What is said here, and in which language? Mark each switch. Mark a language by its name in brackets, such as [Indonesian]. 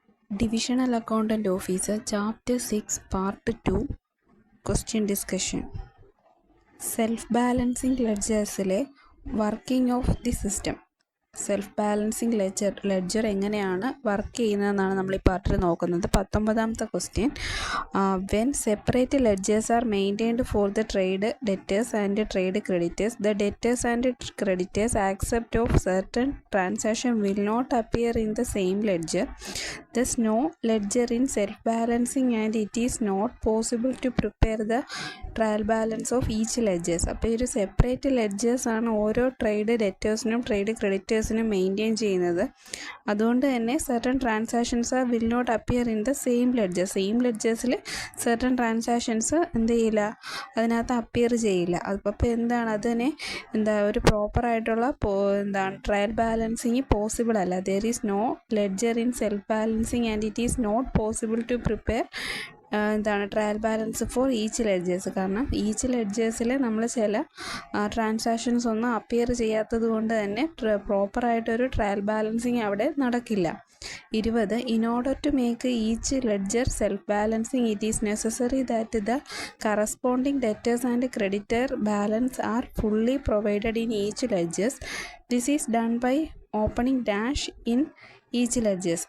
[English] Divisional Accountant Officer, Chapter 6, Part 2, Question Discussion. Self-balancing ledgersലെ working of the system. [Malayalam] Self balancing ledger എങ്ങനെയാണ് work ചെയ്യുന്നതെന്നാണ് നമ്മൾ ഈ പാർട്ടിൽ നോക്കുന്നത്. [English] 19ാമത്തെ question, when separate ledgers are maintained for the trade debtors and trade creditors, the debtors and creditors accept of certain transaction will not appear in the same ledger. Thus no ledger in self-balancing and it is not possible to prepare the trial balance of each ledgers. [Malayalam] അപ്പോൾ ഈ ഒരു separate ലെഡ്ജേഴ്സാണ് ഓരോ trade ഡെറ്റേഴ്സിനും trade ക്രെഡിറ്റേഴ്സിനും maintain ചെയ്യുന്നത്. അതുകൊണ്ട് തന്നെ [English] Certain transactions will not appear in the same ledger. [Malayalam] Same ലെഡ്ജേഴ്സിൽ certain transactions എന്ത് ചെയ്യില്ല, അതിനകത്ത് അപ്പിയർ ചെയ്യില്ല. അപ്പോൾ എന്താണ് അതിനെ ഒരു പ്രോപ്പറായിട്ടുള്ള ട്രയൽ ബാലൻസിങ് പോസിബിൾ അല്ല. [English] There is no ledger in self balancing and it is not possible to prepare trial balance for each ledgers. [Malayalam] കാരണം ഈച്ച് ലെഡ്ജേഴ്സിൽ നമ്മൾ ചില ട്രാൻസാക്ഷൻസ് ഒന്നും അപ്പിയർ ചെയ്യാത്തത് കൊണ്ട് തന്നെ പ്രോപ്പറായിട്ടൊരു ട്രയൽ ബാലൻസിങ് അവിടെ നടക്കില്ല. 20. [English] In order to make each ledger self-balancing, it is necessary that the corresponding debtors and creditor balance are fully provided in each ledgers. This is done by opening dash in each ledgers.